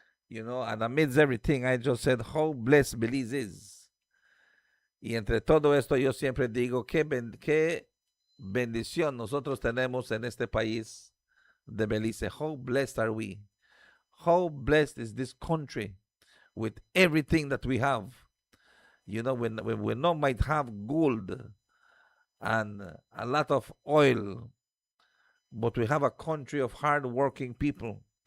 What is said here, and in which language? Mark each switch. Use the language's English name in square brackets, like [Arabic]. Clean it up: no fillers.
[English] And amidst everything, I just said how blessed Belize is. [Spanish] Y entre todo esto, yo siempre digo, qué bendición nosotros tenemos en este país de Belize. [English] How blessed are we? How blessed is this country with everything that we have? When we not might have gold and a lot of oil, but we have a country of hard-working people.